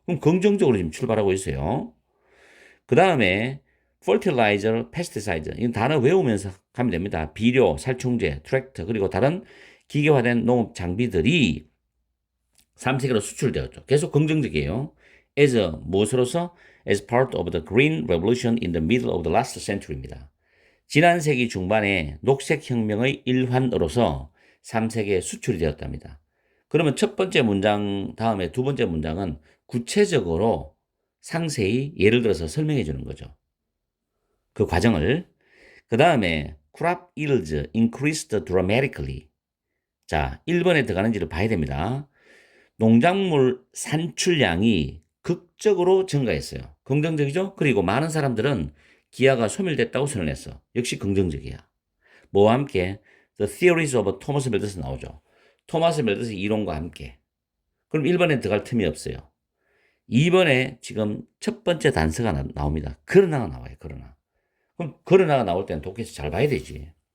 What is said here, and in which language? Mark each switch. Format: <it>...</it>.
<ko>그럼 긍정적으로 지금 출발하고 있어요. 그 다음에 fertilizer, pesticide 이 단어 외우면서 가면 됩니다. 비료, 살충제, 트랙터 그리고 다른 기계화된 농업 장비들이 3세기로 수출되었죠. 계속 긍정적이에요. as 무엇으로서?</ko> <en>as part of the Green Revolution in the middle of the last century입니다.</en> <ko>지난 세기 중반에 녹색혁명의 일환으로서 3세기에 수출이 되었답니다. 그러면 첫 번째 문장 다음에 두 번째 문장은 구체적으로 상세히 예를 들어서 설명해 주는 거죠. 그 과정을. 그 다음에</ko> <en>crop yields increased dramatically.</en> <ko>자, 1번에 들어가는지를 봐야 됩니다. 농작물 산출량이 극적으로 증가했어요. 긍정적이죠? 그리고 많은 사람들은 기아가 소멸됐다고 선언했어. 역시 긍정적이야. 뭐와 함께?</ko> <en>The Theories of Thomas Malthus 나오죠.</en> <ko>토마스 멜더스 이론과 함께. 그럼 1번에 들어갈 틈이 없어요. 2번에 지금 첫 번째 단서가 나옵니다. 그러나가 나와요. 그러나. 그럼 그러나가 나올 때는 독해서 잘 봐야 되지.</ko>